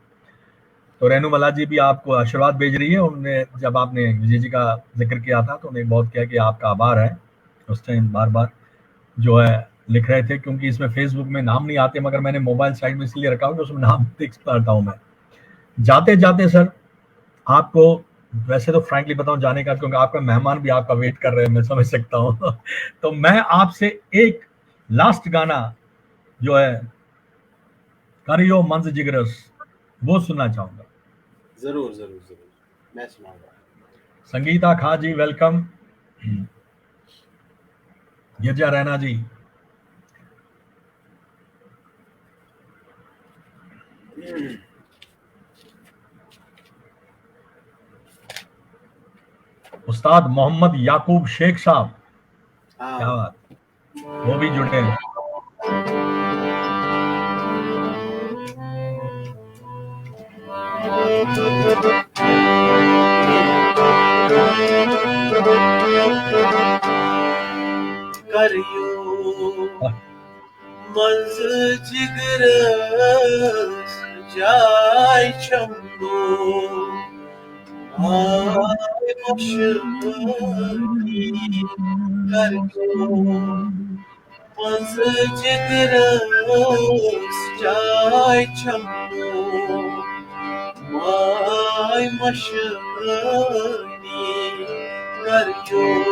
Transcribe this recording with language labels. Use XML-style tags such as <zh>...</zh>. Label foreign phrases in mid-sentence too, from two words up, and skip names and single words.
<hi>तो रेनू मला जी भी आपको आशीर्वाद भेज रही है, उन्होंने जब आपने विजय जी का जिक्र किया था तो उन्हें बहुत किया कि आपका आभार है, उस टाइम बार बार जो है लिख रहे थे, क्योंकि इसमें फेसबुक में नाम नहीं आते, मगर मैंने मोबाइल साइड में इसलिए रखा कि उसमें नाम देख पाता हूँ मैं। जाते जाते सर आपको, वैसे तो फ्रैंकली बताऊं जाने का, क्योंकि आपका मेहमान भी आपका वेट कर रहे हैं, मैं समझ सकता हूँ तो मैं आपसे एक लास्ट गाना जो है</hi> <ks>करियो मंज जिगरस,</ks> <hi>वो सुनना चाहूंगा। जरूर जरूर जरूर, मैं सुनाऊंगा। संगीता खां जी वेलकम, गिरजा रैना जी। उस्ताद मोहम्मद याकूब शेख साहब, क्या हाँ। बात, वो भी जुड़े हैं।</hi> <ks>करियो</ks> <hi>वाह,</hi> <ks>मंज जिगरस जाय छमनो, आय मशकी करियो मंज जिगरस जाय छमनो, आय मशकी करियो।</ks>